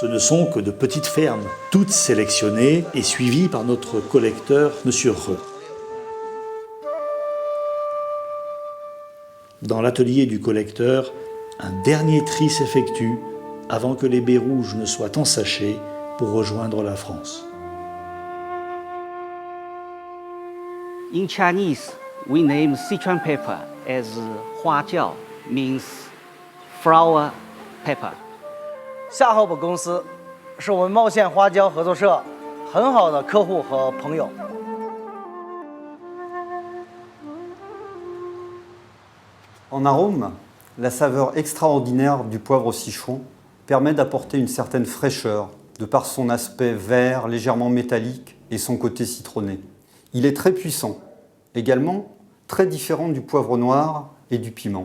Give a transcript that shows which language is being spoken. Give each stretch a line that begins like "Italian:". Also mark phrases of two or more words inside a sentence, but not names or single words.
French: Ce ne sont que de petites fermes, toutes sélectionnées et suivies par notre collecteur, M. Re. Dans l'atelier du collecteur, un dernier tri s'effectue avant que les baies rouges ne soient ensachées pour rejoindre la France.
English: In Chinese, we name Sichuan pepper as Huajiao, means flower pepper.
Chinese: 夏侯堡公司是我们茂县花椒合作社很好的客户和朋友。
French: En arôme, la saveur extraordinaire du poivre Sichuan permet d'apporter une certaine fraîcheur, de par son aspect vert, légèrement métallique et son côté citronné. Il est très puissant, également très différent du poivre noir et du piment.